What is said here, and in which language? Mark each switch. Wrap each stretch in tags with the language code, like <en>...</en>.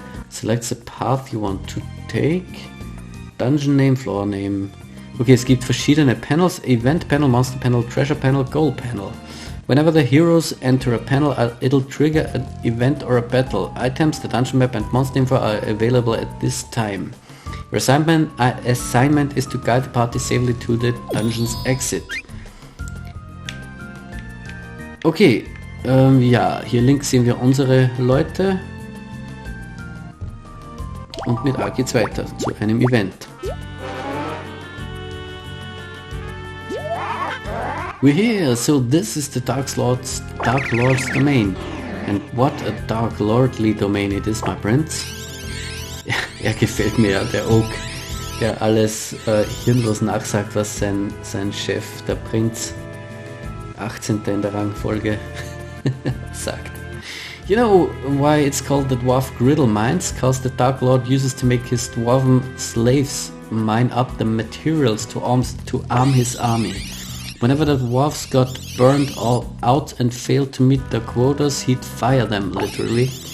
<en>Select the path you want to take. Dungeon Name, Floor Name. Okay,</en> <de>es gibt verschiedene Panels.</de> <en>Event Panel, Monster Panel, Treasure Panel, Goal Panel. Whenever the heroes enter a panel, it'll trigger an event or a battle. Items, the dungeon map and monster info are available at this time. Your assignment is to guide the party safely to the dungeon's exit.</en> <de>Okay, ja, hier links sehen wir unsere Leute. Und mit A geht's weiter zu einem Event.</de> <en>We're here, so this is the Dark Lord's domain. And what a Dark Lordly domain it is, my prince.</en> <de>Er gefällt mir ja, der Oak, der alles hirnlos nachsagt, was sein Chef, der Prinz, 18. in der Rangfolge, sagt.</de> <en>You know why it's called the Dwarf Griddle Mines? Cause the Dark Lord uses to make his dwarven slaves mine up the materials to arm his army. Whenever the dwarves got burned all out and failed to meet their quotas, he'd fire them, literally.</en>